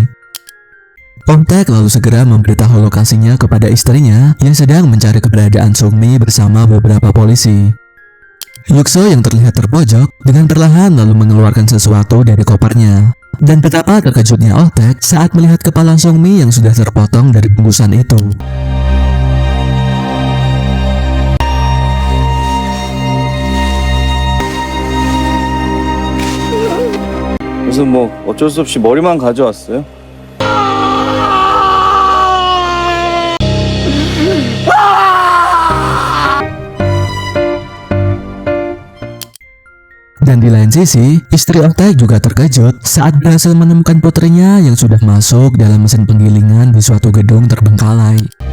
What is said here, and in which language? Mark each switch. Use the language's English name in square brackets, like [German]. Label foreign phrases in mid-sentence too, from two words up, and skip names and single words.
[Indonesian] Oh-taek lalu segera memberitahu lokasinya kepada istrinya yang sedang mencari keberadaan Sung-mi bersama beberapa polisi. Hyuk-soo yang terlihat terpojok dengan perlahan lalu mengeluarkan sesuatu dari kopernya. Dan betapa terkejutnya Oh-taek saat melihat kepala Sung-mi yang sudah terpotong dari bungkusan itu. [Korean] 그래서 뭐 어쩔 수 없이 머리만 가져왔어요. [Indonesian] Dan di lain sisi, istri Oh-taek juga terkejut saat berhasil menemukan putrinya yang sudah masuk dalam mesin penggilingan di suatu gedung terbengkalai.